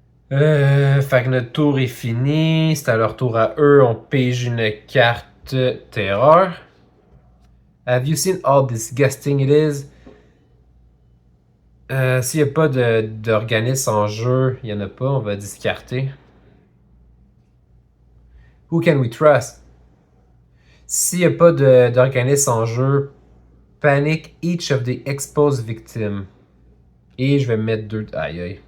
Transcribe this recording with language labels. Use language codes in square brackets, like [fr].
[fr] Fait que notre tour est fini. C'est à leur tour à eux. On pige une carte terreur. [en] Have you seen how disgusting it is? [fr] S'il n'y a pas d'organisme en jeu, il n'y en a pas, on va discarter. [en] Who can we trust? [fr] S'il n'y a pas d'organisme en jeu, [en] panic each of the exposed victims. [fr] Et je vais mettre 2. Aïe aïe.